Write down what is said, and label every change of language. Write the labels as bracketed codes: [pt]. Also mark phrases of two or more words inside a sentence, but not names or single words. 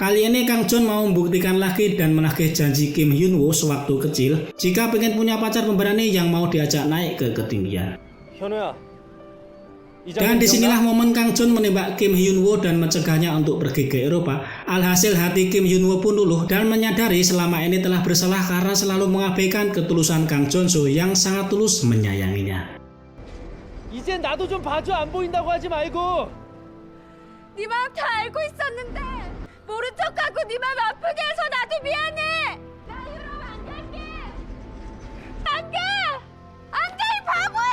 [id] Kali ini Kang Jon mau membuktikan lagi dan menagih janji Kim Hyun Woo sewaktu kecil jika pengen punya pacar pemberani yang mau diajak naik ke ketinggian. [ko] 현우야. [id] Dan disinilah momen Kang Jon menembak Kim Hyun Woo dan mencegahnya untuk pergi ke Eropa. Alhasil hati Kim Hyun Woo pun luluh dan menyadari selama ini telah bersalah karena selalu mengabaikan ketulusan Kang Jonso yang sangat tulus menyayanginya. [ko] 이제 나도 좀 봐줘. 안 보인다고 하지 말고. 네 마음 다 알고 있었는데 모른 척하고 네 마음 아프게 해서 나도 미안해. 나 유럽 안 갈게. 안 가. 안 가 이 바보야.